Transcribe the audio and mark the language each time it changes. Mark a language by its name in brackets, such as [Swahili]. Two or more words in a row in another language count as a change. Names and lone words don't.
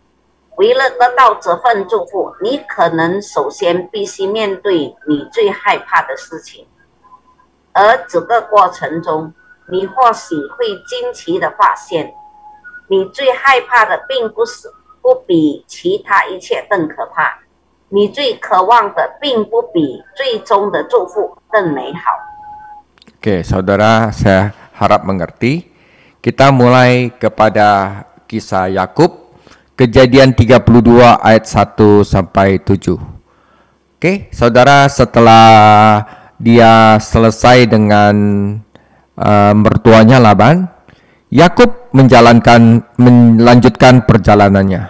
[Chinese] 为了得到这份祝福，你可能首先必须面对你最害怕的事情，而这个过程中，你或许会惊奇地发现，你最害怕的并不比其他一切更可怕，你最渴望的并不比最终的祝福更美好。 [Indonesian] Oke, saudara, saya harap mengerti. Kita mulai kepada kisah Yakub, Kejadian 32 ayat 1 sampai 7. Oke, saudara, setelah dia selesai dengan mertuanya Laban, Yakub melanjutkan perjalanannya.